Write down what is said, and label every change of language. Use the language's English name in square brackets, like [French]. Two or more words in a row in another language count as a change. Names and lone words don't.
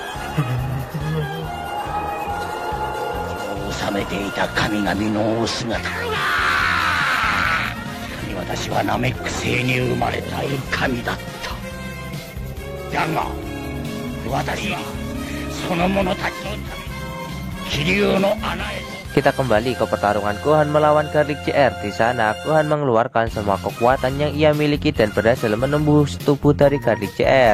[Japanese] 治めていた神々のお姿。私はナメック星に生まれたい神だった。だが私はその者たちのために気流の穴へ。 [Indonesian] Kita kembali ke pertarungan Gohan melawan Garlic JR. Di sana Gohan mengeluarkan semua kekuatan yang ia miliki dan berhasil menembus tubuh dari Garlic JR.